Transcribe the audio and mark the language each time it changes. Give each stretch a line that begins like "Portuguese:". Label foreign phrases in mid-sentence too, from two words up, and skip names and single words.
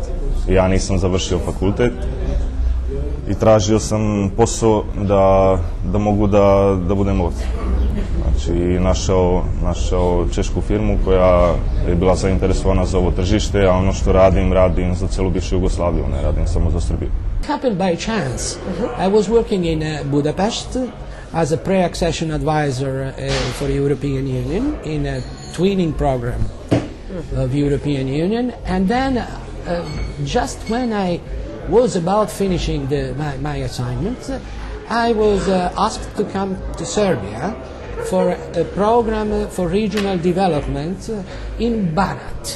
Serbian: Ja nisam završio fakultet i tražio sam posao da mogu da budem ovdje. Znači, našao češku firmu koja je bila zainteresovana za ovo tržište, a ono što radim za celu bivšu Jugoslaviju, ne radim samo za Srbiju.
English: Happened by chance. I was working in Budapest as a pre-accession advisor for European Union in a twinning program of European Union, and then just when I was about finishing my assignment, I was asked to come to Serbia for a program for regional development in Banat.